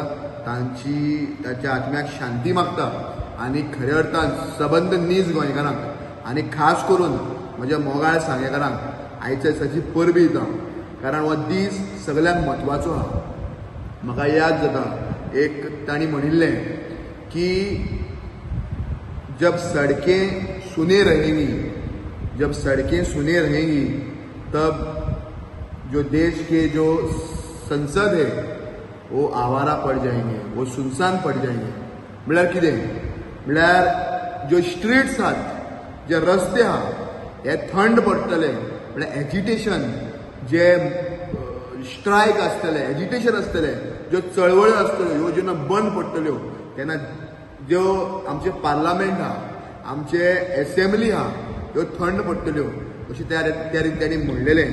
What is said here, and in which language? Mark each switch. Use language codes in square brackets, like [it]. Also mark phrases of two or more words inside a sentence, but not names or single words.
[kok] तांच्या आत्म्याक शांती मागता आनी खऱ्या अर्थान सबंद नीज गोंयकारांक आनी खास करून म्हज्या मोगाळ सांगेकारांक आयच्या दिसाची परबी दिता, कारण हो दीस सगळ्यांक म्हत्वाचो आहा। म्हाका याद जाता एक तांणी म्हणिल्लें की [hi] जब सड़कें सुने रहेंगी, जब सड़कें सुने रहेंगी तब जो देश के जो संसद है वो आवारा पड़ जाएंगे, वो सुनसान पड़ जाएंगे। [kok] म्हळ्यार कितें, म्हळ्यार जो स्ट्रीट्स आहात, जे रस्ते आहात हे थंड पडटले, म्हळ्यार एजिटेशन, जे स्ट्रायक आसतले, एजिटेशन आसतले, ज्यो चळवळ्यो आसतल्यो ह्यो जेन्ना बंद पडटल्यो तेन्ना ज्यो आमचे पार्लमेंट आहा, आमचे एसेंब्ली आहा ह्यो थंड पडटल्यो अशें त्या तांणी म्हणलेलें।